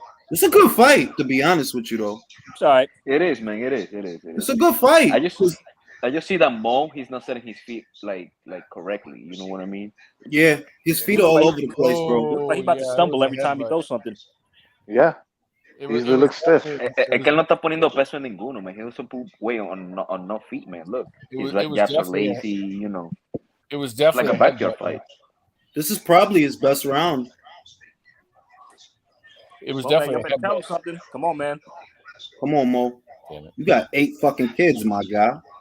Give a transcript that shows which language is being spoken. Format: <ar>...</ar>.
<en>It's a good fight, to be honest with you, though. It's all right. It is, man. It is. It's a good fight. I just see that Mo, he's not setting his feet like correctly. You know what I mean? Yeah, his feet are all over the place, bro. Looks like he's about to stumble every time he does something. Yeah. He looks stiff.</en> <es>Es que él no está poniendo peso en ninguno, man.</es> <en>He doesn't put weight on no feet, man. Look, his jabs are lazy, you know. It was definitely like a backyard fight. This is probably his best round. It was definitely tell him something. Come on, man. Come on, Mo. You got 8 fucking kids, my guy.</en>